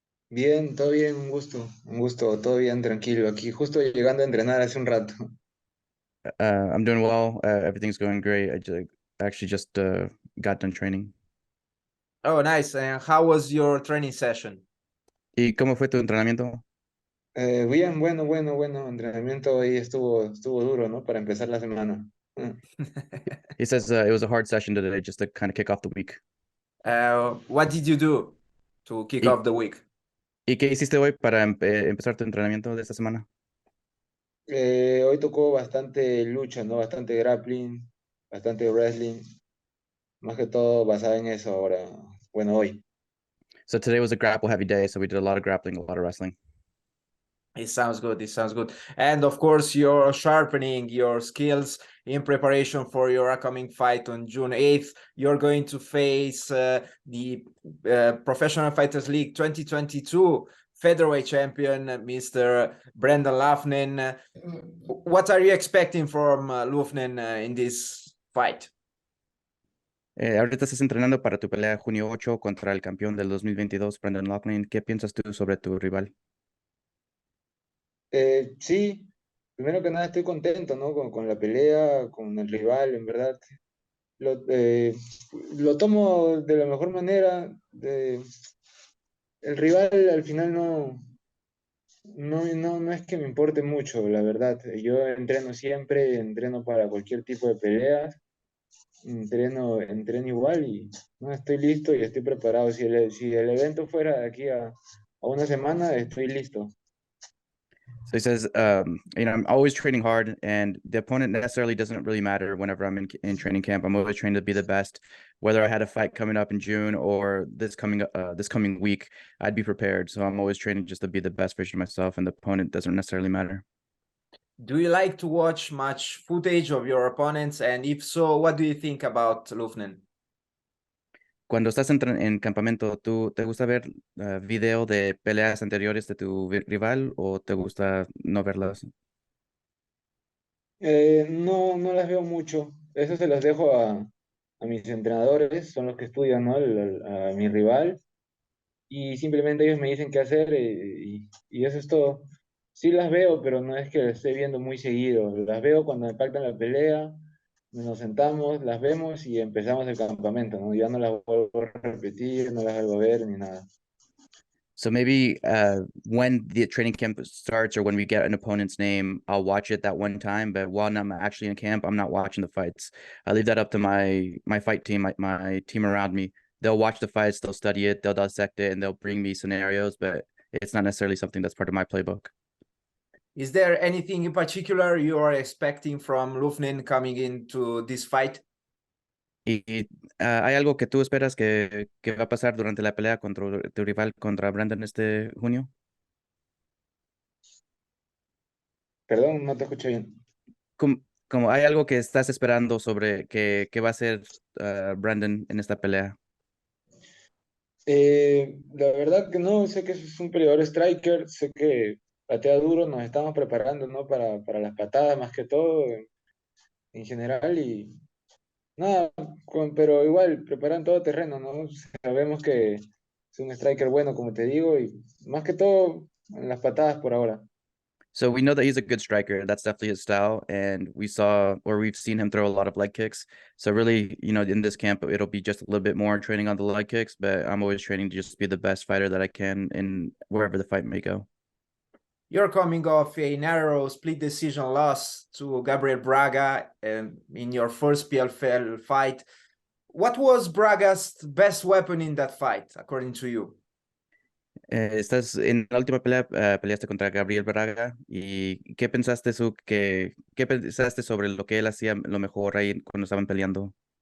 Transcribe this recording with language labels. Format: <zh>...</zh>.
<es>Bien, un gusto, todo bien, tranquilo. Aquí justo llegando a entrenar hace un rato.</es> <en>I'm doing well. Everything's going great. Actually just got done training. Oh, nice. And how was your training session?</en> <es>¿Y cómo fue tu entrenamiento? Bien, bueno. Entrenamiento ahí estuvo duro, ¿no? Para empezar la semana.</es> <en>He says it was a hard session today just to kind of kick off the week. What did you do to kick</en> <es>¿Y,</es> <en>off the week?</en> <es>y qué hiciste hoy para empezar tu entrenamiento de esta semana? Hoy tocó bastante lucha, ¿no? Bastante grappling, bastante wrestling. Más que todo basada en eso ahora. Bueno, hoy.</es> <en>So today was a grapple heavy day, so we did a lot of grappling, a lot of wrestling. It sounds good. It sounds good. And of course, you're sharpening your skills in preparation for your upcoming fight on June 8th. You're going to face the Professional Fighters League 2022 featherweight champion, Mr. Brendan Loughnane. What are you expecting from Loughnane in this fight?</en> <es>Ahorita estás entrenando para tu pelea de junio 8 contra el campeón del 2022, Brendan Loughnane. ¿Qué piensas tú sobre tu rival? Sí, primero que nada estoy contento, ¿no? Con la pelea, con el rival, en verdad. Lo, eh, lo tomo de la mejor manera. El rival al final no es que me importe mucho, la verdad. Yo entreno siempre, entreno para cualquier tipo de peleas, entreno igual y no, estoy listo y estoy preparado. Si el evento fuera de aquí a una semana, estoy listo.</es> <en>So he says, I'm always training hard, and the opponent necessarily doesn't really matter whenever I'm in training camp. I'm always trying to be the best. Whether I had a fight coming up in June or this coming week, I'd be prepared. So I'm always training just to be the best version of myself, and the opponent doesn't necessarily matter. Do you like to watch much footage of your opponents? And if so, what do you think about Loughnane?</en> <es>Cuando estás en campamento, ¿tú te gusta ver video de peleas anteriores de tu rival o te gusta no verlas? No las veo mucho. Eso se las dejo a mis entrenadores, son los que estudian, ¿no? A mi rival. Y simplemente ellos me dicen qué hacer y eso es todo. Sí las veo, pero no es que las esté viendo muy seguido. Las veo cuando me pactan la pelea, nos sentamos, las vemos y empezamos el campamento, ¿no? Ya no las vuelvo a repetir, no las vuelvo a ver ni nada.</es> <en>So maybe when the training camp starts or when we get an opponent's name, I'll watch it that one time. But while I'm actually in camp, I'm not watching the fights. I leave that up to my fight team, my team around me. They'll watch the fights, they'll study it, they'll dissect it, and they'll bring me scenarios. But it's not necessarily something that's part of my playbook. Is there anything in particular you are expecting from Loughnane coming into this fight?</en> <es>¿Hay algo que tú esperas que va a pasar durante la pelea contra tu rival contra Brandon este junio? Perdón, no te escuché bien. Como hay algo que estás esperando sobre que va a hacer Brandon en esta pelea. La verdad que no, sé que es un peleador striker, sé que patea duro, nos estamos preparando, ¿no? Para las patadas más que todo en general y nada, pero igual preparan todo terreno, ¿no? Sabemos que es un striker bueno, como te digo, y más que todo en las patadas por ahora.</es> <en>So we know that he's a good striker. That's definitely his style. And we've seen him throw a lot of leg kicks. So really, in this camp, it'll be just a little bit more training on the leg kicks, but I'm always training to just be the best fighter that I can in wherever the fight may go. You're coming off a narrow split decision loss to Gabriel Braga in your first PFL fight. What was Braga's best weapon in that fight, according to you?</en> <es>Estás en la última pelea, peleaste contra Gabriel Braga. ¿Y qué pensaste sobre lo que él hacía lo mejor ahí cuando estaban peleando?</es>